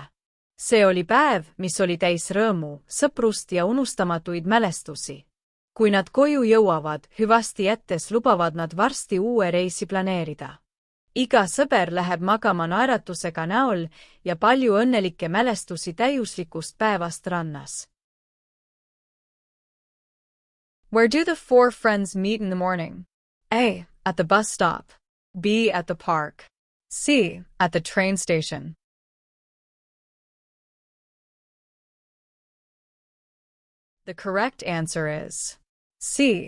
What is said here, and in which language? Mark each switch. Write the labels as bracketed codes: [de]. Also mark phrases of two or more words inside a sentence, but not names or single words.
[et] See oli päev, mis oli täis rõõmu, sõprust ja unustamatuid mälestusi. Kui nad koju jõuavad, hüvasti jättes lubavad nad varsti uue reisi planeerida. Iga sõber läheb magama naeratusega näol ja palju õnnelikke mälestusi täiuslikust päevast rannas. [en] Where do the 4 friends meet in the morning? A. At the bus stop. B. At the park. C. At the train station. The correct answer is C.